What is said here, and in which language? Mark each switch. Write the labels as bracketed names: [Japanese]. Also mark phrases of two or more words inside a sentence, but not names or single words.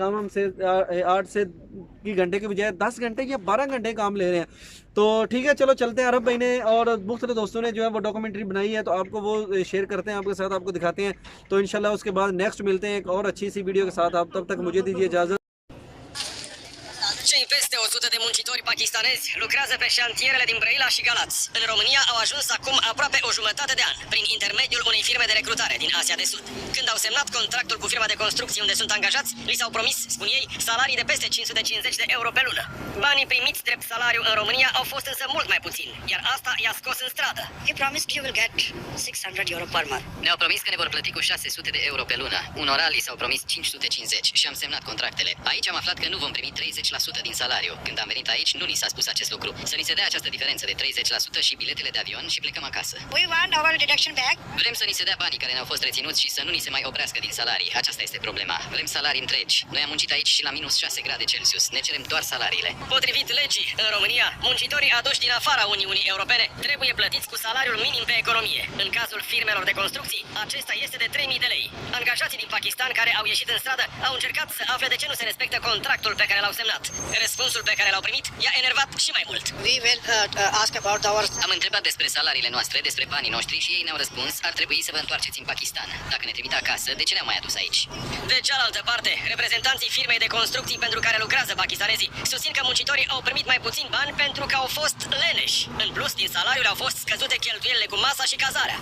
[Urdu] کام ہم سے 8 سے کی گھنٹے کے بجائے 10 گھنٹے یا 12 گھنٹے کام لے رہے ہیں. تو ٹھیک ہے، چلو چلتے ہیں. عرب بھائی نے اور مختلف دوستوں نے جو ہے وہ ڈاکیومنٹری بنائی ہے، تو آپ کو وہ شیئر کرتے ہیں، آپ کے ساتھ آپ کو دکھاتے ہیں. تو ان شاء اللہ اس کے بعد نیکسٹ ملتے ہیں ایک اور اچھی سی ویڈیو کے ساتھ۔ آپ تب تک مجھے دیجیے اجازت. [Romanian] Cei peste 100 de muncitori pakistanezi lucrează pe șantierele din Brăila și Galați. În România au ajuns acum aproape o jumătate de an, prin intermediul unei firme de recrutare din Asia de Sud. Când au semnat contractul cu firma de construcții unde sunt angajați, li s-au promis, spun ei, salarii de peste 550 de euro pe lună. Banii primiți drept salariu în România au fost însă mult mai puțini, iar asta i-a scos în stradă. [English] You promised you will get 600 euro per month. [Romanian] Ne-au promis că ne vor plăti cu 600 de euro pe lună. Unora li s-au promis 550 și am semnat contractele. Aici am aflat că nu vom primi 30% din salariu. Când am venit aici, nu ni s-a spus acest lucru. Să ni se dea această diferență de 30% și biletele de avion și plecăm acasă. [English] We want our deduction back. [Romanian] Vrem să ni se dea banii care ne-au fost reținuți și să nu ni se mai oprească din salarii. Aceasta este problema. Vrem salarii întregi. Noi am muncit aici și la minus 6 grade Celsius. Ne cerem doar salariile. Potrivit legii, în România, muncitorii aduși din afara Uniunii Europene trebuie plătiți cu salariul minim pe economie. În cazul firmelor de construcții, acesta este de 3.000 de lei. Angajații din Pakistan care au ieșit în stradă au încercat să afle de ce nu se respectă contractul pe care l-au semnat. Răspunsul pe care l-au primit i-a enervat și mai mult. [English] We will ask about our... [Romanian] Am întrebat despre salariile noastre, despre banii noștri și ei ne-au răspuns: ar trebui să vă întoarceți în Pakistan. Dacă ne trimit acasă, de ce ne-au mai adus aici? De cealaltă parte, reprezentanții firmei de construcții pentru care lucrează pakistanezii susțin că muncitorii au primit mai puțin bani pentru că au fost leneși. În plus, din salariul au fost scăzute cheltuielile cu masa și cazarea.